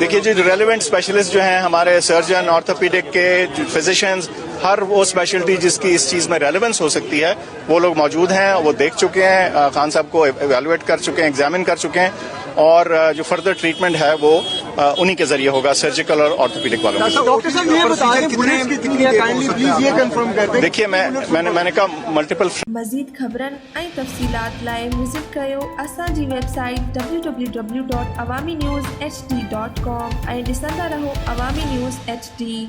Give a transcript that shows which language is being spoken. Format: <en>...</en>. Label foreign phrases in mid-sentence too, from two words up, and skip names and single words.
<ur>دیکھیے جی,</ur> <en>relevant specialist</en> <ur>جو ہیں ہمارے سرجن, آرتھوپیڈک کے فزیشینز, ہر وہ اسپیشلٹی جس کی اس چیز میں ریلیونس ہو سکتی ہے وہ لوگ موجود ہیں, وہ دیکھ چکے ہیں, خان صاحب کو ایویلویٹ کر چکے ہیں, ایگزامن کر چکے ہیں, اور جو</ur> <en>further treatment</en> <ur>ہے وہ انہی کے ذریعے ہوگا, سرجیکل اور آرتھوپیڈک والوں کا. ڈاکٹر صاحب یہ بتائیں بلٹس کتنی ہیں,</ur> <en>kindly please</en> <ur>یہ کنفرم کر دیں. دیکھیے میں نے کہا ملٹیپل.</ur> <sd>مزید خبرن ऐं तफ़सीलात लाइ विज़िट कयो असांजी वेबसाइट www.awamiNewsHD.com ऐं ॾिसंदा रहो अवामी न्यूज़ HD.</sd>